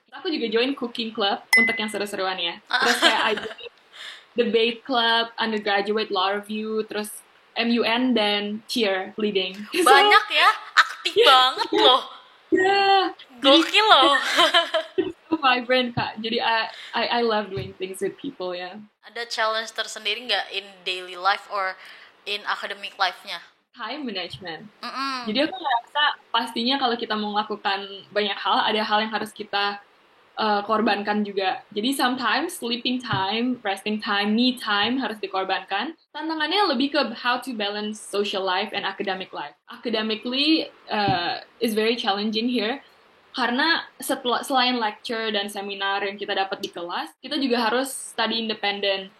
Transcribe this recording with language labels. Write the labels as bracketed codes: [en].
[id] Aku juga join cooking club untuk yang seru-seruan ya. Terus kayak [en] I join debate club, undergraduate law review, [id] terus [en] MUN [id] dan [en] cheerleading. [id] Banyak ya, aktif banget loh. Yeah, jadi Gokil loh. [en] so vibrant Kak. [id] Jadi [en] I love doing things with people ya. [id] Ada challenge tersendiri nggak [en] in daily life or in academic life-nya? Time management. Mm-mm. [id] Jadi aku ngerasa pastinya kalau kita mau melakukan banyak hal, ada hal yang harus kita korbankan juga. [en] Jadi sometimes sleeping time, resting time, me time [id] harus dikorbankan. Tantangannya lebih ke [en] how to balance social life and academic life. Academically is very challenging here. [id] Karena selain lecture dan seminar yang kita dapat di kelas, kita juga harus [en] study independent.